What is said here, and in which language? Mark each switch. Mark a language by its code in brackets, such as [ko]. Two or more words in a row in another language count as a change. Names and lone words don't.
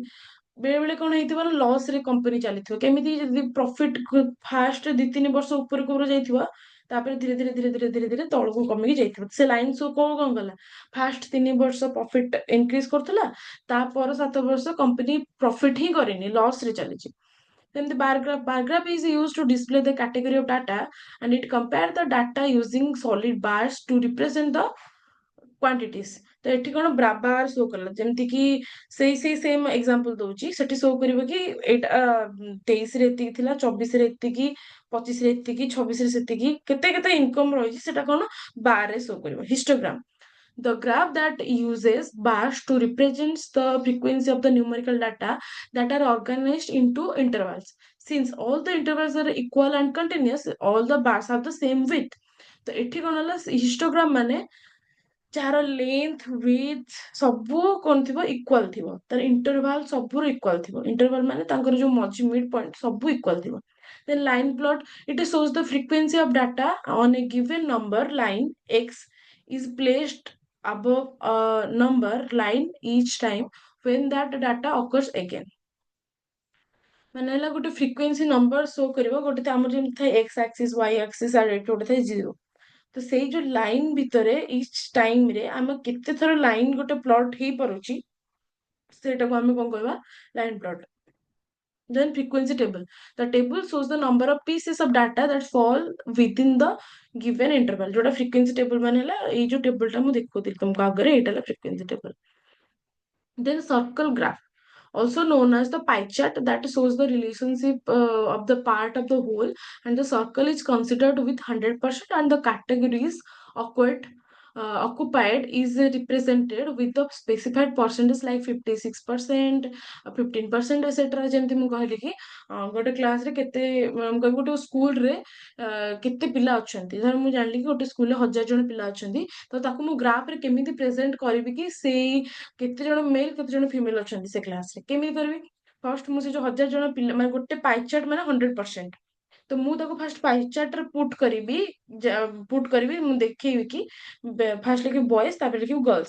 [or] ବେଳେ ବେଳେ କଣ ହେଇଥିବ ନା, ଲସ୍ ରେ କମ୍ପାନୀ ଚାଲିଥିବ। କେମିତି, ଯଦି [en] profit first [or] 2-3 ବର୍ଷ ଉପରକୁ ଉପର ଯାଇଥିବ, ତାପରେ ଧୀରେ ଧୀରେ ଧୀରେ ଧୀରେ ଧୀରେ ଧୀରେ ତଳକୁ କମିକି ଯାଇଥିବ। ସେ [en] line show [or] କଣ କଲା, ଫାଷ୍ଟ 3 ବର୍ଷ [en] profit increase [or] କରୁଥିଲା, ତାପର 7 ବର୍ଷ [en] company profit [or] ହିଁ କରିନି, ଲସ୍ ରେ ଚାଲିଛି। [en] Then the bar graph is used to display the category of data, and it compare the data using solid bars to represent the quantities. [or] ତ ଏଠି କଣ [en] bar show [or] କଲା, ଯେମିତି କି ସେଇ [en] same example [or] ଦଉଛି, ସେଠି ଶୋ କରିବ କି ଏଇଟା 23ରେ ଏତିକି ଥିଲା, 24ରେ ଏତିକି, 25ରେ ଏତିକି, 26ରେ ସେତିକି, କେତେ କେତେ ଇନକମ୍ ରହିଛି, ସେଟା କଣ ବାରରେ ଶୋ କରିବ, ହିଷ୍ଟୋଗ୍ରାମ। [en] The graph that uses bars to represents the frequency of the numerical data that are organized into intervals. Since all the intervals are equal and continuous, all the bars have the same width. [or] ତ ଏଠି କଣ ହେଲା, ହିଷ୍ଟୋଗ୍ରାମ ମାନେ ଯାହାର [en] length width [or] ସବୁ କଣ ଥିବ, ଇକ୍ୱାଲ ଥିବ, ତାର ଇଣ୍ଟରଭାଲ ସବୁର ଇକ୍ୱାଲ ଥିବ। ଇଣ୍ଟରଭାଲ ମାନେ ତାଙ୍କର ଯୋଉ ମଝି [en] mid point [or] ସବୁ ଇକ୍ୱାଲ ଥିବ। [en] Then line plot, it shows the frequency of data on a given number line x is placed above a number line each time when that data occurs again. [or] ମାନେ ହେଲା, ଗୋଟେ [en] frequency number [or] ଶୋ କରିବ, ଗୋଟେ ତ ଆମର ଯେମିତି ଥାଏ [en] x axis, y axis, [or] ଆଉ ଏଠି ଗୋଟେ ଥାଏ 0। ତ ସେଇ ଯୋଉ ଲାଇନ ଭିତରେ [en] each time [or] ରେ ଆମେ କେତେ ଥର ଲାଇନ ଗୋଟେ ପ୍ଲଟ ହେଇପାରୁଛି, ସେଇଟାକୁ ଆମେ କଣ କହିବା, [en] line plot. Then frequency table. The table shows the number of pieces of data that fall within the given interval. [or] जोटा [en] frequency table [or] ମାନେ ହେଲା, ଏଇ ଯୋଉ table ଟା ମୁଁ ଦେଖୁଥିଲି ତୁମକୁ ଆଗରେ, ଏଇଟା ହେଲା [en] frequency table. Then circle graph, also known as the pie chart, that shows the relationship of the part of the whole, and the circle is considered with 100%, and the categories occupied is represented with the specified percentage like 56%, 15%, etc. [or] ଯେମିତି ମୁଁ କହିଲି କି ଗୋଟେ କ୍ଲାସରେ କେତେ, ମୁଁ କହିବି ଗୋଟେ ସ୍କୁଲରେ କେତେ ପିଲା ଅଛନ୍ତି, ଧର ମୁଁ ଜାଣିଲି କି ଗୋଟେ ସ୍କୁଲରେ 1000 ଜଣ ପିଲା ଅଛନ୍ତି, ତ ତାକୁ ମୁଁ ଗ୍ରାଫରେ କେମିତି ପ୍ରେଜେଣ୍ଟ କରିବି କି ସେଇ କେତେ ଜଣ ମେଲ୍ କେତେ ଜଣ ଫିମେଲ ଅଛନ୍ତି ସେ କ୍ଲାସରେ, କେମିତି କରିବି? ଫାର୍ଷ୍ଟ ମୁଁ ସେ ଯୋଉ 1000 ଜଣ ପିଲା, ମାନେ ଗୋଟେ ପାଇଚାର୍ଟ ମାନେ 100%, ତ ମୁଁ ତାକୁ ଫାଷ୍ଟ ପାଇଚାର୍ଟରେ ପୁଟ୍ କରିବି, ମୁଁ ଦେଖେଇବି କି ଫାଷ୍ଟ ଲେଖିବି ବଏଜ, ତାପରେ ଲେଖିବି ଗର୍ଲସ।